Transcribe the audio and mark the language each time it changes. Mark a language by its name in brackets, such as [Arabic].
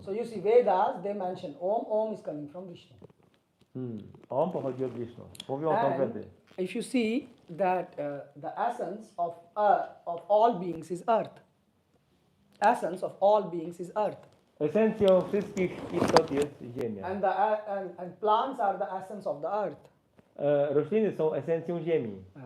[English] So you see Vedas, they mention Om. Om is coming from Vishnu. [Polish] Om pochodzi od Wisznu. Mówią o tym Wedy. [English] If you see that the essence of all beings is earth. Essence of all beings is earth. [Polish] Esencją wszystkich istot jest ziemia. [English] And plants are the essence of the earth. [Polish] Rośliny są esencją ziemi.